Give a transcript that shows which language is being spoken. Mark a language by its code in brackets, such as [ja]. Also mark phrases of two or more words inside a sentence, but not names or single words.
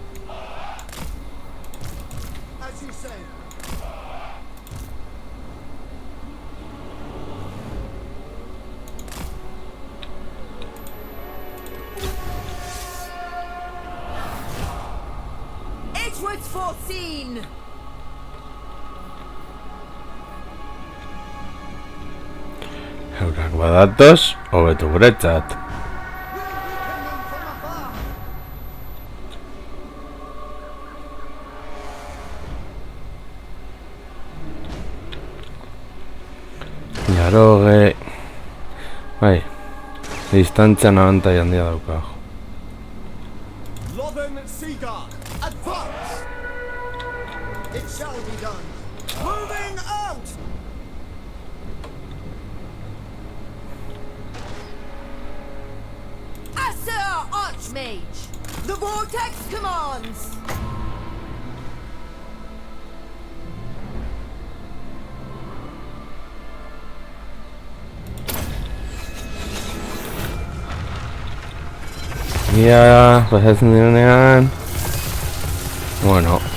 [en] As you say. It was foreseen! [eu] Eurak badatoz, hobetu guretzat. Jaroge... Bai, distantzian abantai handia daukago. [en] Lothen Seaguard, advance! It shall be done. Moving out! Asur Archmage! The Vortex commands! [eu] Ya, pasatzen direnean... Bueno,